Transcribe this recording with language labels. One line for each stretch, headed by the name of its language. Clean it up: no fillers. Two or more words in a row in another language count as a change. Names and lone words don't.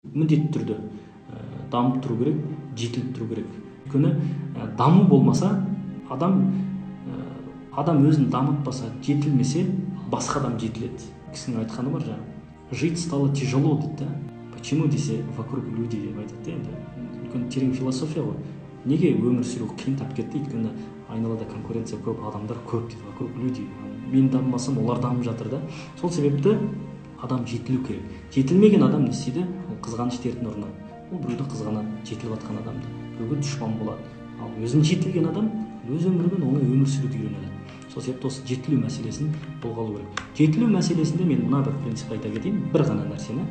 Kazakh: міндетті түрде дамып тұру керек, жетіліп тұру керек. Өйткені даму болмаса, адам өзін дамытпаса, жетілмесе, басқа адам жетіледі. Кісінің айтқаны бар жаңа.
Russian: Жить стало тяжело дейді. Почему десе вокруг люди
Kazakh: деп айтады енді. Үлкен терең философия ғой. Неге өмір сүру қиын тап кетті? Өйткені айналада конкуренция көп, адамдар көп дейді.
Russian: Вокруг люди.
Kazakh: Мен дамымасам, олар дамып жатыр да. Сол себепті адам жетілу керек. Жетілмеген адам не істейді? Ол қызғаныш дертіне ұрынады. Ол біреуді қызғанады, жетіліп жатқан адамды. Біреуге дұшпан болады. Ал өзін жетілген адам өз өмірімен оңай өмір сүруді үйренеді. Сол себепті осы жетілу мәселесін қолға алу керек. Жетілу мәселесінде мен мына бір принцип айта кетейін, бір ғана нәрсені.